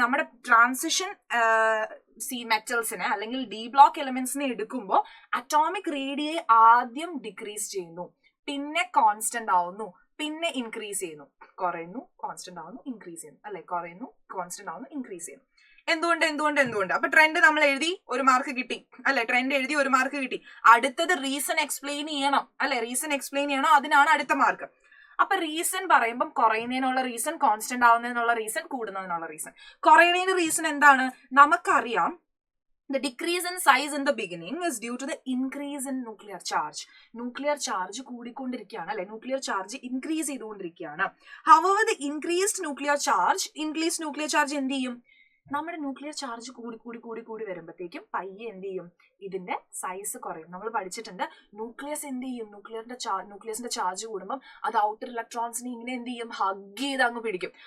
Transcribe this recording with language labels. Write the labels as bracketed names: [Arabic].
[Malayalam] നമ്മുടെ ട്രാൻസിഷൻ മെറ്റൽസിനെ അല്ലെങ്കിൽ D block എലമെന്റ്സിനെ എടുക്കുമ്പോൾ അറ്റോമിക് റേഡിയെ ആദ്യം ഡിക്രീസ് ചെയ്യുന്നു, പിന്നെ കോൺസ്റ്റന്റ് ആവുന്നു, പിന്നെ ഇൻക്രീസ് ചെയ്യുന്നു, കുറയുന്നു, കോൺസ്റ്റന്റ് ആവുന്നു, ഇൻക്രീസ് ചെയ്യുന്നു അല്ലെ, കുറയുന്നു, കോൺസ്റ്റന്റ് ആവുന്നു, ഇൻക്രീസ് ചെയ്യുന്നു. എന്തുകൊണ്ട് അപ്പൊ ട്രെൻഡ് നമ്മൾ എഴുതി, 1 മാർക്ക് കിട്ടി അല്ലെ. ട്രെൻഡ് എഴുതി 1 മാർക്ക് കിട്ടി. അടുത്തത് റീസൺ എക്സ്പ്ലെയിൻ ചെയ്യണം അല്ലെ. റീസൺ എക്സ്പ്ലെയിൻ ചെയ്യണം, അതിനാണ് അടുത്ത മാർക്ക്. അപ്പൊ റീസൺ പറയുമ്പോൾ കുറയുന്നതിനുള്ള reason, constant ആവുന്നതിനുള്ള reason, കൂടുന്നതിനുള്ള reason. കുറയുന്നതിന്റെ reason എന്താണ്, നമുക്കറിയാം [English] the decrease in size in the beginning is due to the increase in nuclear charge. [Malayalam] Nuclear charge കൂടിക്കൊണ്ടിരിക്കുകയാണ് അല്ലെ, ന്യൂക്ലിയർ ചാർജ് ഇൻക്രീസ് ചെയ്തുകൊണ്ടിരിക്കുകയാണ്. [English] However, the increased nuclear charge [Malayalam] എന്ത് ചെയ്യും, നമ്മുടെ nuclear charge കൂടി വരുമ്പോഴത്തേക്കും പയ്യെ എന്ത് ചെയ്യും, ഇതിന്റെ സൈസ് കുറയും. നമ്മൾ പഠിച്ചിട്ടുണ്ട് ന്യൂക്ലിയസ് എന്ത് ചെയ്യും, ന്യൂക്ലിയസിന്റെ ചാർജ് കൂടുമ്പോൾ അത് ഔട്ടർ ഇലക്ട്രോൺസിനെ ഇങ്ങനെ എന്ത് ചെയ്യും, ഹഗ് ചെയ്ത് അങ്ങ് പിടിക്കും.